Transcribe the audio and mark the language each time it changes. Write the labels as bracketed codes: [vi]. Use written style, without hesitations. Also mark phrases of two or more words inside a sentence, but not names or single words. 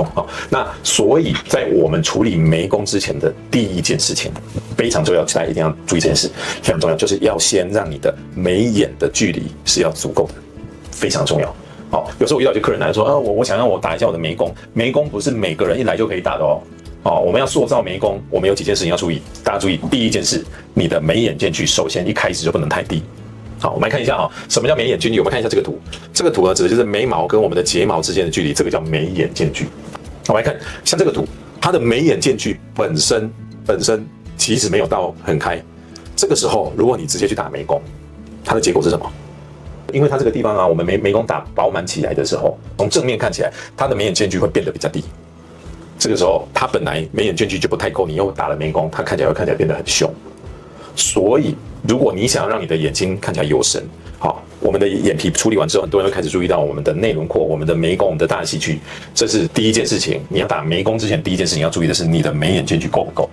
[zh] 那所以在我們處理眉弓之前的第一件事情非常重要，大家一定要注意這件事，非常重要，就是要先讓你的眉眼的距離是要足夠的，非常重要。好，有时候我遇到一些客人來說，我想让我打一下我的眉弓，眉弓不是每個人一來就可以打的哦。我們要塑造眉弓，我們有幾件事情要注意，大家注意。第一件事，你的眉眼間距首先一開始就不能太低。好，我們來看一下什麼叫眉眼間距？我們看一下這個圖，這個圖呢指的就是眉毛跟我們的睫毛之間的距離，這個叫眉眼間距。我們來看，像這個圖，它的眉眼間距本身其實沒有到很開。這個時候，如果你直接去打眉弓，它的結果是什麼？因為它這個地方啊，我們眉弓打飽滿起來的時候，從正面看起來，它的眉眼間距會變得比較低。這個時候，它本來眉眼間距就不太夠，你又打了眉弓，它看起來變得很凶。所以，如果你想要讓你的眼睛看起來有神，好，我們的眼皮處理完之後，很多人會開始注意到我們的內輪廓、我們的眉弓、我們的大戏區，這是第一件事情。你要打眉弓之前，第一件事情要注意的是你的眉眼間距夠不夠。